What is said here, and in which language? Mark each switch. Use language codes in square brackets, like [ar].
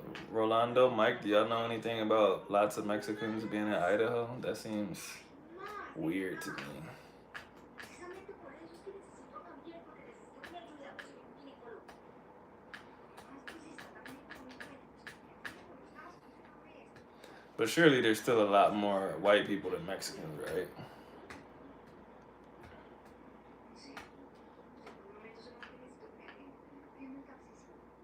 [en] Rolando, Mike, do y'all know anything about lots of Mexicans being in Idaho? That seems weird to me. [es] Precisamente por eso es que necesito cambiar, porque necesito una ayuda a conseguir un ginecólogo. Además, pues está también económico de los gastos de una vez. [en] But surely there's still a lot more white people than Mexicans, right? [es] Sí, por momentos en los que necesito que alguien me capacite.